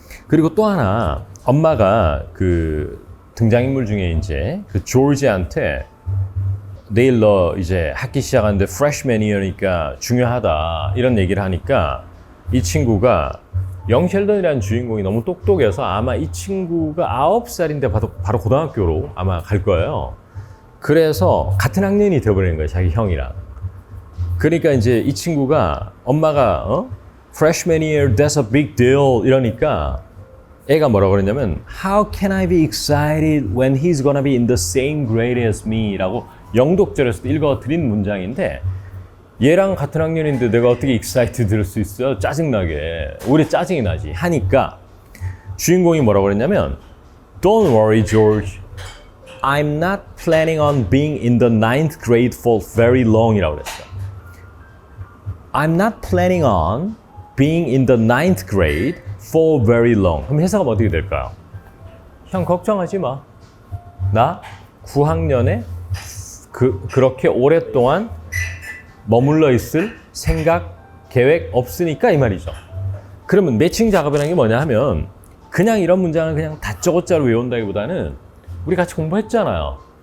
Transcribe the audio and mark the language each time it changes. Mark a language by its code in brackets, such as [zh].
[ko] 그리고 또 하나, 엄마가 그 등장인물 중에 이제 그 조지한테 내일 너 이제 학기 시작하는데 freshman year니까 중요하다 이런 얘기를 하니까 이 친구가 영 셸던이라는 주인공이 너무 똑똑해서 아마 이 친구가 9살인데 바로 고등학교로 아마 갈 거예요. 그래서 같은 학년이 되어버리는 거예요, 자기 형이랑. 그러니까 이제 이 친구가 엄마가 [en] freshman year, that's a big deal [ko] 이러니까 애가 뭐라고 그랬냐면 [en] How can I be excited when he's gonna be in the same grade as me? [ko] 라고 영독절에서도 읽어드린 문장인데, 얘랑 같은 학년인데 내가 어떻게 excited 들을 수 있어요? 짜증나게. 오히려 짜증이 나지. 하니까 주인공이 뭐라고 그랬냐면 [en] Don't worry, George. I'm not planning on being in the 9th grade for very long [ko] 이라고 그랬어. [en] I'm not planning on being in the 9th grade for very long. [ko] 그럼 해석은 어떻게 될까요? 형 걱정하지 마. 나 9학년에 그렇게 오랫동안 머물러 있을 생각, 계획 없으니까 이 말이죠. 그러면 매칭 작업이라는 게 뭐냐 하면 그냥 이런 문장을 그냥 다짜고짜로 외운다기보다는 우리 같이 공부했잖아요.